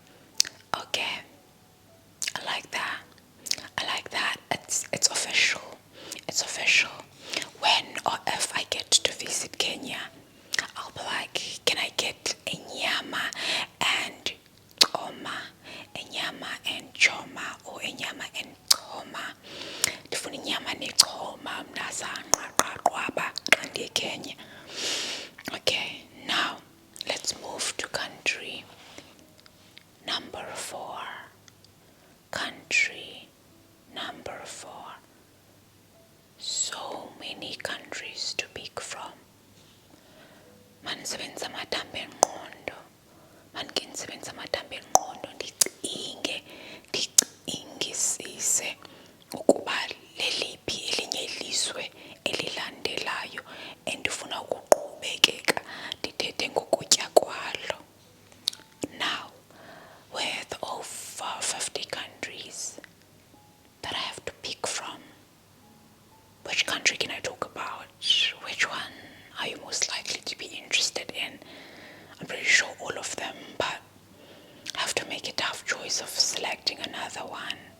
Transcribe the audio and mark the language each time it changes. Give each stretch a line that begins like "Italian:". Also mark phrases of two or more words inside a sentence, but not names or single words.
English: I like that. It's official. When or if I get to visit Kenya, I'll be like, can I get a nyama and choma, or a nyama and choma?
Xhosa: Ndifuna inyama nechoma mnasaqaqaqwaba kanti Kenya.
English: Okay, now let's move to country number 4. So many countries to pick from.
Xhosa: Mandisebenza amathambo engqondo ndicingisise ukuba leliphi elinye ilizwe elilandelayo endifuna ukuqhubekeka ndithethe ngokutya kwalo.
English: Now, with over 50 countries that I have to pick from, which country can I talk about? Which one are you most likely to be interested in? I'm pretty sure all of them, but I have to make a tough choice of selecting another one.